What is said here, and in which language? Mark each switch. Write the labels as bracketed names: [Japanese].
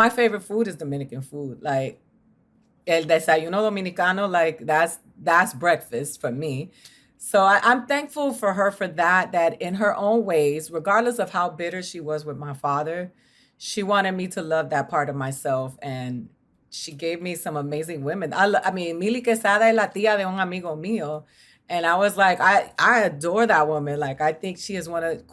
[English] My favorite food is Dominican food. Like, [Spanish] el desayuno dominicano, [English] like that's breakfast for me. So I'm thankful for her for that in her own ways, regardless of how bitter she was with my father, she wanted me to love that part of myself. And she gave me some amazing women. I mean, [Spanish] Mili Quesada es la tía de un amigo mío. [English] And I was like, I adore that woman. Like, I think she is one of...